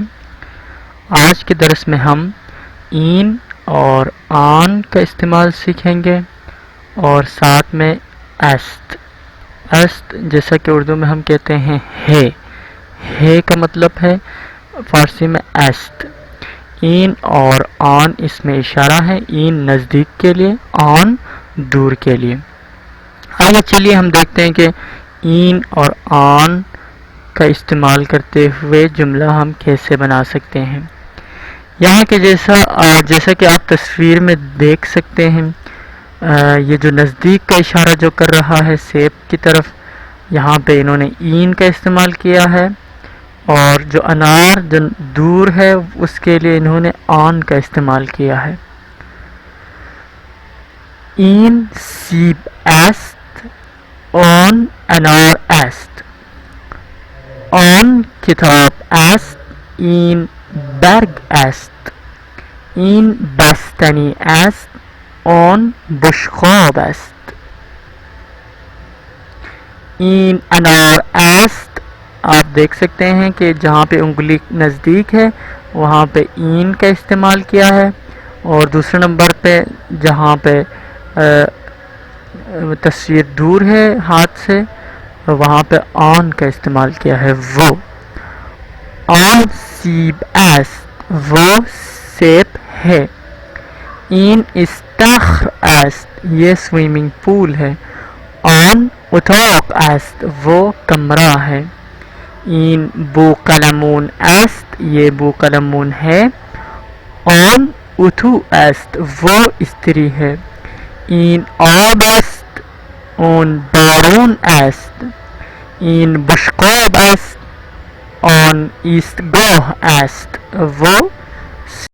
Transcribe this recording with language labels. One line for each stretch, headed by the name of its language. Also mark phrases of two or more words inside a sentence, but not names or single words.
Urdu: آج کے درس میں ہم این اور آن کا استعمال سیکھیں گے اور ساتھ میں است جیسا کہ اردو میں ہم کہتے ہیں ہے کا مطلب ہے فارسی میں است۔ این اور آن اس میں اشارہ ہے، این نزدیک کے لیے، آن دور کے لیے۔ آگے چلیے ہم دیکھتے ہیں کہ این اور آن کا استعمال کرتے ہوئے جملہ ہم کیسے بنا سکتے ہیں۔ یہاں کے جیسا کہ آپ تصویر میں دیکھ سکتے ہیں، یہ جو نزدیک کا اشارہ جو کر رہا ہے سیب کی طرف، یہاں پہ انہوں نے این کا استعمال کیا ہے، اور جو انار جو دور ہے اس کے لیے انہوں نے آن کا استعمال کیا ہے۔
Persian: این سیب است، آن انار است. آن کتاب است، این برگ است. این بستنی است، آن بشقاب است. این انار است،
Urdu: آپ دیکھ سکتے ہیں کہ جہاں پہ انگلی نزدیک ہے وہاں پہ این کا استعمال کیا ہے، اور دوسرے نمبر پہ جہاں پہ تصویر دور ہے ہاتھ سے وہاں پہ آن کا استعمال کیا ہے۔
Persian: وہ آن سیب است،
Urdu: وہ سیب ہے۔
Persian: این استخر است،
Urdu: یہ
English: swimming pool
Urdu: ہے۔
Persian: آن اتاق است،
Urdu: وہ کمرہ ہے۔
Persian: این بوقلمون است،
Urdu: یہ بوقلمون ہے۔
Persian: آن اتو است،
Urdu: وہ استری ہے۔
Persian: این آب است، آن بارون است. این بشقاب است، آن ایستگاه است.
Urdu: وہ